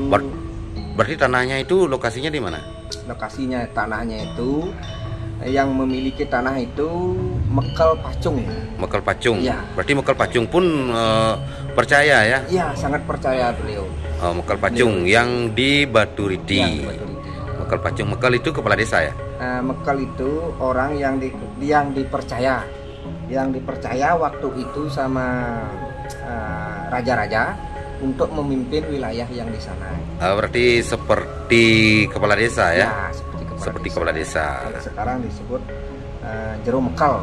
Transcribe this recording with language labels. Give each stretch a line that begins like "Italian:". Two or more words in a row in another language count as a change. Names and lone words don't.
Indonesian: Berarti tanahnya itu lokasinya di mana? Lokasinya tanahnya itu yang memiliki tanah itu Mekal Pacung. Mekal Pacung. Ya. Berarti Mekal Pacung pun percaya ya? Iya, sangat percaya beliau. Mekal Pacung yang di Baturiti. Yang betul itu. Mekal Pacung. Mekal itu kepala desa ya? Mekal itu orang yang dipercaya, waktu itu sama raja-raja untuk memimpin wilayah yang di sana. Berarti seperti kepala desa ya? Ya, seperti kepala desa. Kalau sekarang disebut Jero Mekal.